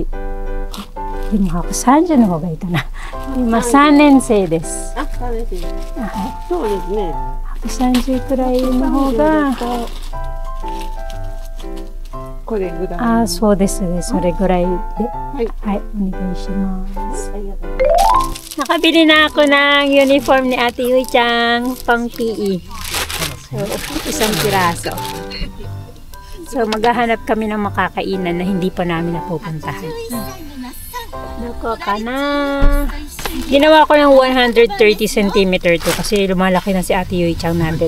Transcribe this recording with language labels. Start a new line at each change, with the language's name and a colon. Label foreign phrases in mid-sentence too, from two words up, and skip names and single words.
Japanese: でも130の方がいいかな。今3年生です。あ、3年生です。はそうですね。い。130くらいの方が。これぐらい。あ、そうですね。それぐらいで。はい。はい、お願いします。ありがとうございます。
Filipino: Nakabili na ako ng uniform ni Ate Yui-chan pang PE. So, isang piraso. So, maghahanap kami ng makakainan na hindi pa namin napupuntahan. Nako ka na. Ginawa ko ng 130 cm to kasi lumalaki na si Ate Yui-chan natin.